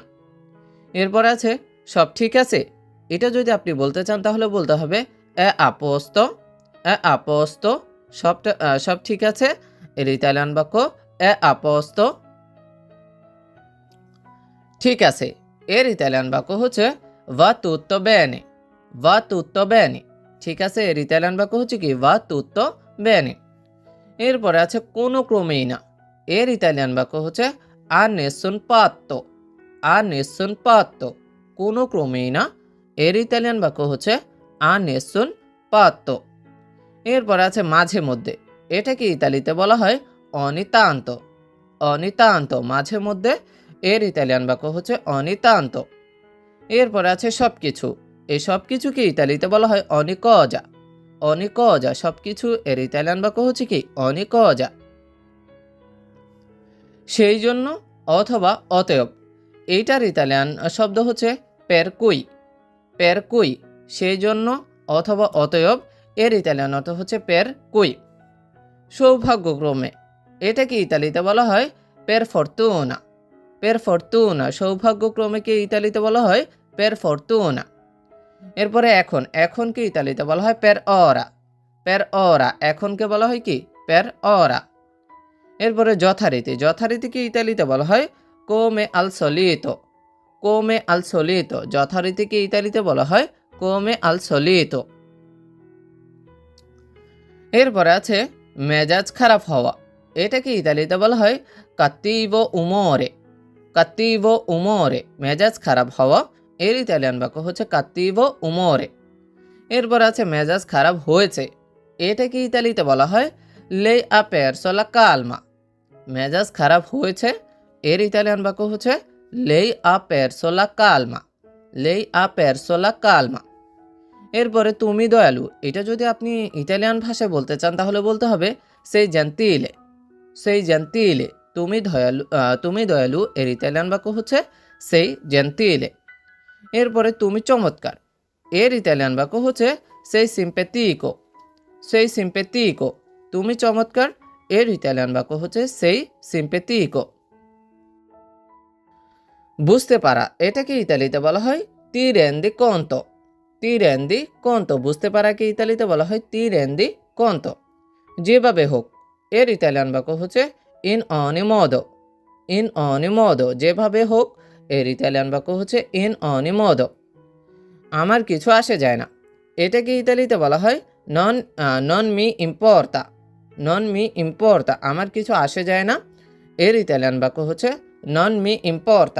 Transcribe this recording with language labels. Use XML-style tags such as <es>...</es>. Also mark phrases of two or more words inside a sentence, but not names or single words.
<bn>এরপর আছে সব ঠিক আছে। এটা যদি আপনি বলতে চান তাহলে বলতে হবে</bn> <it>a posto, a posto.</it> <bn>সব ঠিক আছে। এর ইতালিয়ান বাক্য</bn> <it>a posto.</it> <bn>ঠিক আছে এর ইতালিয়ান বাক্য হচ্ছে</bn> <it>va tutto bene, va tutto bene।</it> <bn>ঠিক আছে এর ইতালিয়ান বাক্য হচ্ছে কি</bn> <it>va tutto bene।</it> <bn>এরপরে আছে কোনো ক্রমেই না। এর ইতালিয়ান বাক্য হচ্ছে</bn> <it>a nessun patto, a nessun patto।</it> <bn>কোনো ক্রমেই না। এর ইতালিয়ান বাক্য হচ্ছে</bn> <it>a nessun patto।</it> <bn>এরপর আছে মাঝে মধ্যে। এটাকে ইতালিতে বলা হয়</bn> <it>ogni tanto, ogni tanto।</it> <bn>মাঝে মধ্যে এর ইতালিয়ান বাক্য হচ্ছে</bn> <it>ogni tanto।</it> <bn>এরপর আছে সবকিছু। এই সবকিছুকে ইতালিতে বলা হয়</bn> <it>ogni cosa, ogni cosa।</it> <bn>সবকিছু এর ইতালিয়ান বাক্য হচ্ছে কি</bn> <it>ogni cosa।</it> <bn>সেই জন্য অথবা অতএব এইটার ইতালিয়ান শব্দ হচ্ছে</bn> <it>per cui, per cui।</it> <bn>সেই জন্য অথবা অতএব এর ইতালিয়ান অর্থ হচ্ছে</bn> <it>per cui।</it> <bn>সৌভাগ্যক্রমে এটাকে ইতালিতে বলা হয়</bn> <it>per fortuna, per fortuna।</it> <bn>সৌভাগ্যক্রমেকে ইতালিতে বলা হয়</bn> <it>per fortuna।</it> <bn>এরপরে এখন, এখনকে ইতালিতে বলা হয়</bn> <it>per ora, per ora।</it> <bn>এখনকে বলা হয় কি</bn> <it>per ora।</it> <bn>এরপরে যথারীতি। যথারীতিকে ইতালিতে বলা হয়</bn> <it>come al solito, come al solito।</it> <bn>যথারীতিকে ইতালিতে বলা হয়</bn> <it>come al solito।</it> <bn>এরপরে আছে মেজাজ খারাপ হওয়া। এটাকে ইতালিতে বলা হয়</bn> <it>cattivo umore, cattivo umore।</it> <bn>মেজাজ খারাপ হওয়া এর ইতালিয়ান বাক্য হচ্ছে</bn> <it>cattivo umore।</it> <bn>এরপর আছে মেজাজ খারাপ হয়েছে। এটাকে ইতালিতে বলা হয়</bn> <it>lei ha perso la calma।</it> <bn>মেজাজ খারাপ হয়েছে এর ইতালিয়ান বাক্য হচ্ছে</bn> <it>lei ha perso la calma, lei ha perso la calma।</it> <bn>এরপরে তুমি দয়ালু। এটা যদি আপনি ইতালিয়ান ভাষায় বলতে চান তাহলে বলতে হবে</bn> <it>sei gentile, sei gentile.</it> <bn>তুমি দয়ালু এর ইতালিয়ান বাক্য হচ্ছে</bn> <it>sei gentile.</it> <bn>এরপরে তুমি চমৎকার। এর ইতালিয়ান বাক্য হচ্ছে</bn> <it>sei simpatico, sei simpatico.</it> <bn>তুমি চমৎকার এর ইতালিয়ান বাক্য হচ্ছে</bn> <it>sei simpatico.</it> <bn>বুঝতে পারা। এটাকে ইতালিতে বলা হয়</bn> <it>ti rendi conto, ti rendi conto।</it> <bn>বুঝতে পারাকে ইতালিতে বলা হয়</bn> <it>ti rendi conto।</it> <bn>যেভাবে হোক, এর ইতালিয়ান বাক্য হচ্ছে</bn> <it>in ogni modo. in ogni modo,</it> <bn>যেভাবে হোক, এর ইতালিয়ান বাক্য হচ্ছে</bn> <it>in ogni modo.</it> <bn>আমার কিছু আসে যায় না, এটাকে ইতালিতে বলা হয়</bn> <it>non non mi importa. non mi importa,</it> <bn>আমার কিছু আসে যায় না, এর ইতালিয়ান বাক্য হচ্ছে</bn> <it>non mi importa.</it>